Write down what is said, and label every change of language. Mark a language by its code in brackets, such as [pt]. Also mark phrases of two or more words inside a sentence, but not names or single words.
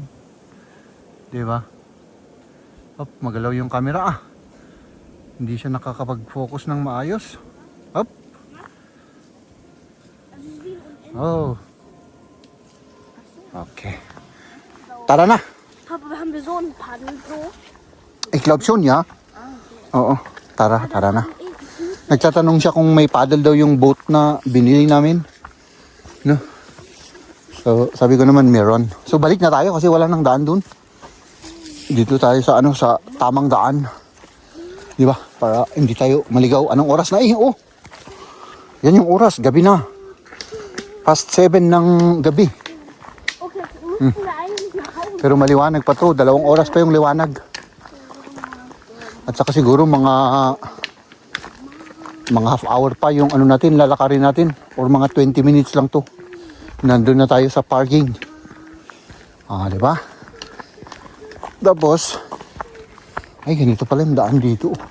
[tl] 'Di ba? Hop, magalaw yung camera, ah. Hindi siya nakakapag-focus ng maayos. Hop. Oh. Okay. Tara na. [de] Papa, haben wir so einen Paddel so? Ich glaube schon, ja. [tl] Oo. Tara na. Nagtatanong siya kung may paddle daw yung boat na binili namin. No? So, sabi ko naman meron. So, balik na tayo kasi wala nang daan dun. Dito tayo sa ano, sa tamang daan. Di ba? Para hindi tayo maligaw. Anong oras na? Oh. Yan yung oras. Gabi na. Past 7 ng gabi. [de] Okay, müssen wir eigentlich nach Hause. [tl] Pero maliwanag pa to. 2 oras pa yung liwanag. At saka siguro mga [en] half hour [tl] pa yung ano natin, lalakarin natin. Or mga 20 minutes lang to. Nandun na tayo sa parking. Di ba? Tapos, ay ganito pala yung daan dito.